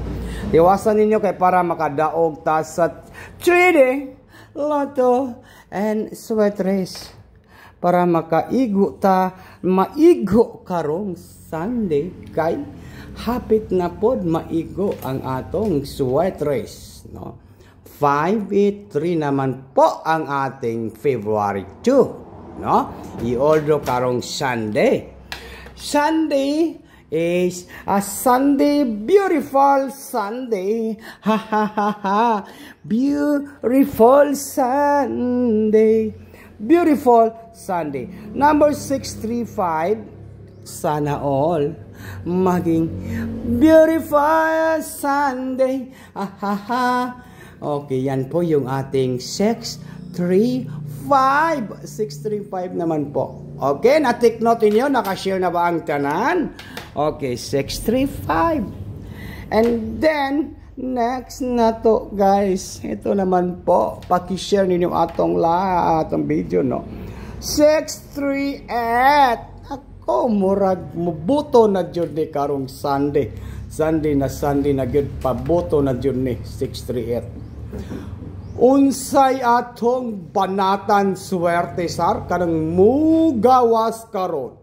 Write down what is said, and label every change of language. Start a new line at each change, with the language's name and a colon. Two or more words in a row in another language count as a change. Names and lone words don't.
Cebuano: Tiwasan ninyo kay para makadaog ta sa 3D Lotto and Sweet Race. Para makaigo ta, maigo karong Sunday kay hapit na pod maigo ang atong Sweet Race, no?
Filipino: 583 naman po ang ating February 2, no?
Cebuano: I-order karong Sunday.
English: Sunday is a Sunday, beautiful Sunday. Ha ha ha ha. Beautiful Sunday. Beautiful Sunday.
Filipino: Number 635 Sana all maging
English: beautiful Sunday.
Filipino: Okay, yan po yung ating 635. 635 naman po.
Cebuano: Okay, na-
English: take note
Cebuano: niyo, nakashare na ba ang tanan?
English: Okay, 635. And then, next na to, guys.
Filipino: Ito naman po,
Cebuano: paki-share ninyo atong video, no? 638. Ako, murag, mubuto na dyan ni karong Sunday. Sunday na dyan, pabuto na dyan ni 638. Unsay atong banatan swerte sar kanang mugawas karon.